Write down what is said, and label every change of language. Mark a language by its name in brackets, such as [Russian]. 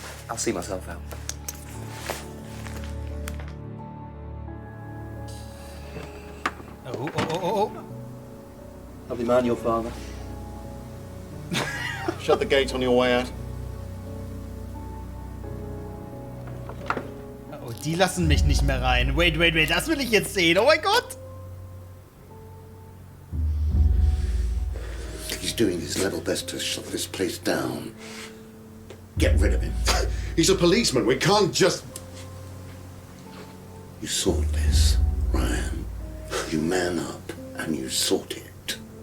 [English] I'll see myself out. Oh. Lovely man, your father. Shut the gate on your way out. [German] Oh, die lassen mich nicht mehr rein. [English] Wait, [German] das will ich jetzt sehen. Oh mein Gott. [English] He's doing his level best to shut this place down. Get rid of him. He's a policeman. We can't just... You sort this, Ryan. You man up and you sort it.